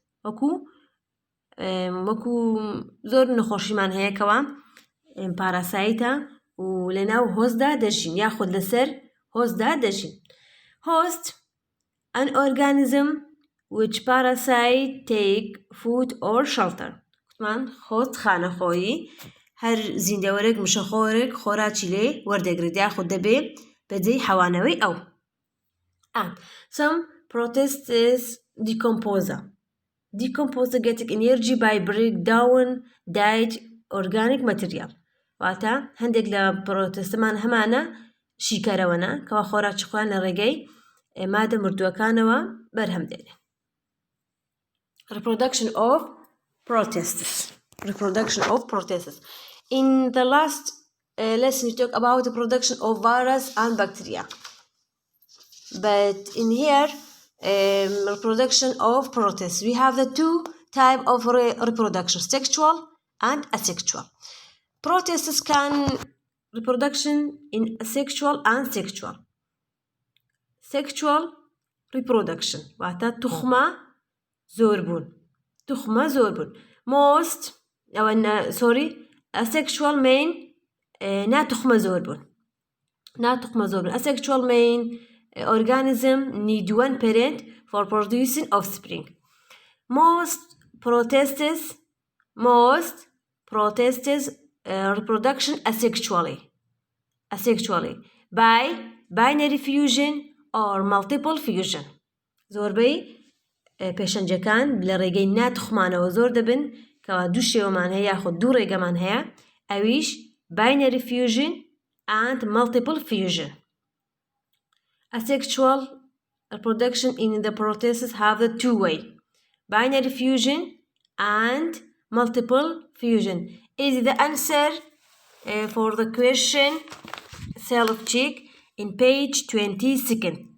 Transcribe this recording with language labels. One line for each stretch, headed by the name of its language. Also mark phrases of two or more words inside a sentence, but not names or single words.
Central Kurdish: وەکو زۆر نەخۆشیمان هەیەکەوە پاراسایتە و لەناو هۆزدا دەژین یاخۆ لەسەر هۆزدا دەژین.
English: Host, an organism which parasite take food or shelter.
Central Kurdish: وتمان host خانەخۆیی هەر زیندەوەرێک مشەخۆرێک خۆراکی لێ وەردەگرێت یاخۆ دەبێ بەجێی حەوانەوەی ئەو.
English: And some protists decomposer getting energy by break down diet organic material.
Central Kurdish: واتە هەندێک لە پرۆتستمان هەمانە شیکەرەوەنە کەوا خۆراکی خۆیان لە ڕێگەی مادە مردووەکانەوە بەرهەم دێنێ.
English: Reproduction of protists. In the last lesson we talked about the production of virus and bacteria. But in here, reproduction of protists, we have the two types of reproduction, sexual and asexual. Protists can reproduction in asexual and sexual. Sexual reproduction
Central Kurdish: واتە تخمە زۆربوون.
English: Most asexual main
Central Kurdish: ناتخمە زۆربوون.
English: Asexual main organism need one parent for producing offspring. Most protists reproduction asexually by binary fusion or multiple fusion.
Central Kurdish: زۆربەی پێشەنجەکان لە ڕێگەی ناتخمانەوە زۆر دەبن کەوا دوو شێوەمان هەیە یاخۆ دوو ڕێگەمان هەیە ئەویش
English: binary fusion and multiple fusion. Asexual reproduction in the protists have the two-way binary fusion and multiple fusion. Is the answer for the question self-check in page 26.